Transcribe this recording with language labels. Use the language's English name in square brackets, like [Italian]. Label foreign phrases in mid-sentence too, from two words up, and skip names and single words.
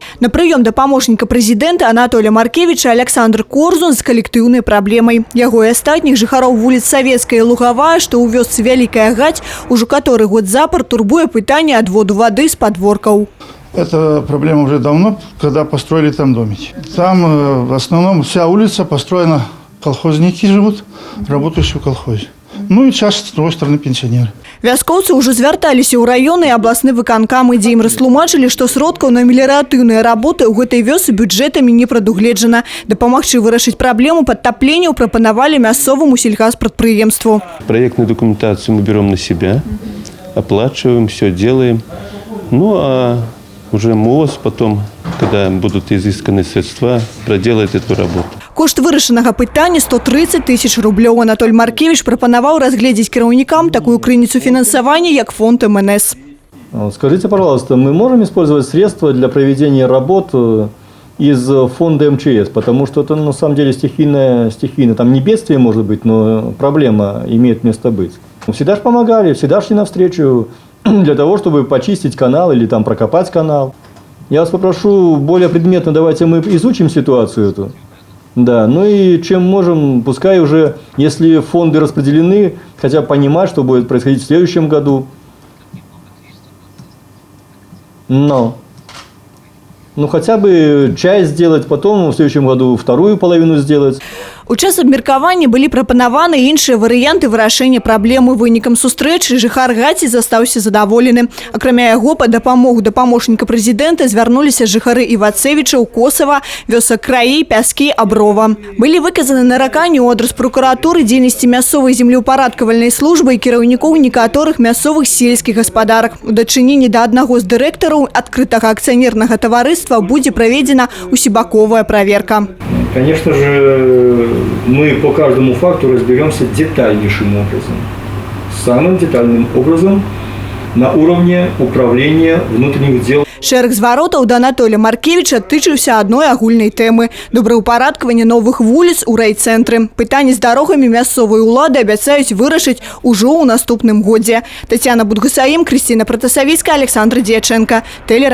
[Belarusian] На прыём да памочніка прэзідэнта Анатолія Маркевіча Александр Корзун з калектыўнай праблемай. Яго і астатніх жыхароў вуліц Савецкая і Лугавая, што ў вёсцы Вялікая Гаць, ужо каторы год запар турбуе пытанне адводу вады з падворкаў. [Russian] Эта проблема уже давно, когда построили там домики. Там в основном вся улица построена, колхозники живут, работающие в колхозе. Ну и часть, с другой стороны, пенсионеры. [Belarusian] Вяскоўцы ўжо звярталіся ў раёны і абласны выканкам, дзе ім растлумачылі, што сродкаў на меліяратыўныя работы ў гэтай вёсы бюджэтамі не прадугледжана. Дапамагчы вырашыць праблему падтапленняў прапанавалі мясцоваму сельгазпрадпрыемству. [Russian] Проектную документацию мы берем на себя, оплачиваем, все делаем. Ну а уже МОЗ потом, когда будут изысканы средства, проделает эту работу. [Belarusian] Кошт вырашанага пытання 130 тысяч рублёў. Анатолий Маркевич прапанаваў разгледзець кіраўнікам такую крыніцу фінансавання, як фонд МНС. [Russian] Скажите, пожалуйста, мы можем использовать средства для проведения работ из фонда МЧС? Потому что это на самом деле стихийное, там не бедствие может быть, но проблема имеет место быть. Всегда же помогали, всегда шли навстречу для того, чтобы почистить канал или там прокопать канал. Я вас попрошу более предметно, давайте мы изучим ситуацию эту. Да, ну и чем можем, пускай уже, если фонды распределены, хотя бы понимать, что будет происходить в следующем году. Но, ну хотя бы часть сделать, потом в следующем году вторую половину сделать. [Belarusian] У час абмеркавання былі прапанаваны іншыя варыянты вырашэння праблемы. Вынікам сустрэчы жыхар Гаці застаўся задаволены. Акрамя яго па дапамогу да памочніка прэзідэнта звярнуліся жыхары Івацевічаў, Косава, вёсак Краі, Пяскі, Аброва. Былі выказаны нараканні ў адрас прокуратуры дзейнасці мясцовай землеўпарадкавальнай службы і кіраўнікоў некаторых мясцовых сельскіх гаспадарак. У дачыненні да аднаго з дырэктараў адкрытага акцыянернага таварыства будзе праведзена усебаковая праверка. [Russian] Конечно же, мы по каждому факту разберемся детальнейшим образом. Самым детальным образом на уровне управления внутренних дел. [Belarusian] Шэраг зваротаў да Анатолія Маркевіча тычыўся адной агульнай тэмы – добраўпарадкавання новых вуліц у райцэнтры. Пытанні з дарогамі мясцовай улады абяцаюць вырашыць ужо ў наступным годзе. Тетяна Будгасаім, Крысціна Пратасавіцкая, Александр Дьяченко.